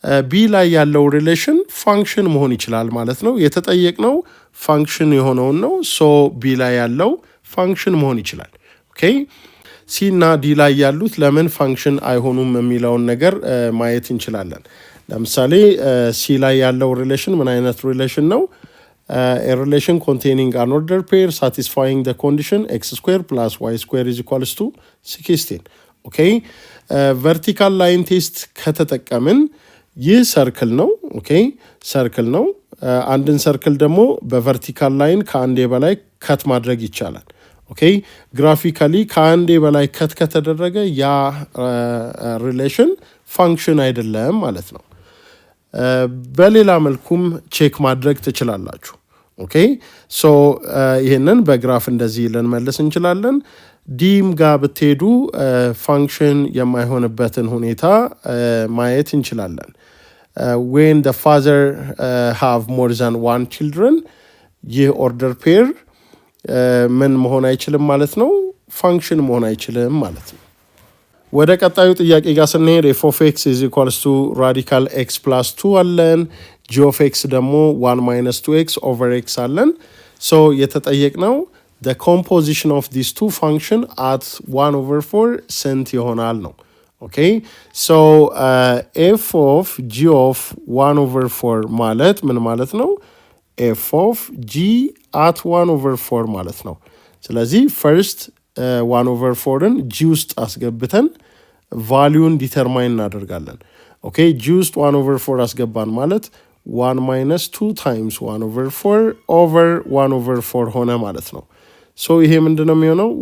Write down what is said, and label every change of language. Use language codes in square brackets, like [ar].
[am] ቢ ላይ ያለው ሪሌሽን ፋንክሽን መሆን ይችላል ማለት ነው። የተጠየቅነው ፋንክሽን የሆነውን ነው። ሶ ቢ ላይ ያለው ፋንክሽን መሆን ይችላል። ኦኬ ሲ እና ዲ ላይ ያሉት ለምን ፋንክሽን አይሆኑም የሚለውን ነገር ማየት እንችላለን። ለምሳሌ ሲ ላይ ያለው ሪሌሽን ምን አይነት ሪሌሽን ነው? [en] a relation containing an ordered pair satisfying the condition x square plus y square is equals to 16. [am] ኦኬ ቨርቲካል ላይን ቴስት ከተጠቀምን ይህ ሰርክል ነው። ኦኬ ሰርክል ነው። አንድን ሰርክል ደግሞ በቨርቲካል ላይን ከአንዴ በላይ ከት ማድረግ ይቻላል። ኦኬ ግራፊካሊ ከአንዴ በላይ ከት ከተደረገ ያ ሪሌሽን ፋንክሽን አይደለም ማለት ነው። በሌላ መልኩም ቼክ ማድረግ ትችላላችሁ። ኦኬ ሶ ይህንን በግራፍ እንደዚህ ልንመልስ እንችላለን። ዲም ጋር ብትሄዱ ፋንክሽን የማይሆንበትን ሁኔታ ማየት እንችላለን። [en] when the father have more than one children [am] ይህ ኦርደር ፔር ምን መሆን አይችልም ማለት ነው? ፋንክሽን መሆን አይችልም ማለት ነው። ወደ ቀጣዩ ጥያቄ ጋር ስንሄድ [en] f of x is equals to radical x plus 2 [am] አለን። g of x ደግሞ [en] 1 minus 2x over x [am] አለን። ሶ የተጠየቅነው [en] the composition of these two function at 1 over 4 [am] ስንት ይሆናል ነው። ኦኬ ሶ [en] f of g of 1 over 4 [am] ማለት ምን ማለት ነው? [en] f of g at 1 over 4 [am] ማለት ነው። ስለዚህ ፈርስት 1 over 4ን g ውስጥ አስገብተን ቫልዩን ዲተርማይን እናደርጋለን። ኦኬ g ውስጥ 1 over 4 አስገባን ማለት [en] 1 minus 2 times 1 over 4 [am] over 1 over 4 ሆነ ማለት ነው። ሶ ይሄ ምንድነው የሚሆነው?